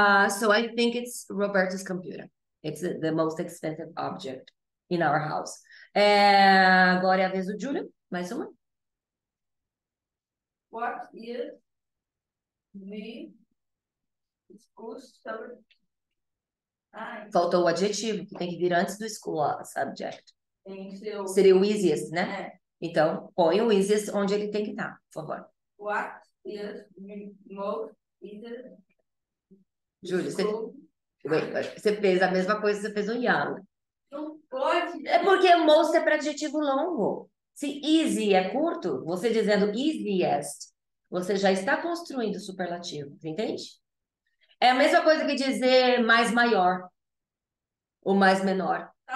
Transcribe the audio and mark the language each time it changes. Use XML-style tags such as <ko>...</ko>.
<en>So I think it's Roberto's computer. It's the most expensive object in our house.</en> <pt>Agora é a vez do Júlio, mais uma.</pt> <en>What is the school subject?</en> <pt>Faltou o adjetivo, que tem que vir antes do school subject. Seu... Seria o easiest, né? Então, põe o easiest onde ele tem que estar, por favor.</pt> <en>What is the most easiest?</en> <pt>Júlio, você fez a mesma coisa que você fez o young. Não pode. É porque most é para adjetivo longo. Se easy é curto, você dizendo easiest, você já está construindo superlativo, entende? É a mesma coisa que dizer mais maior ou mais menor.</pt>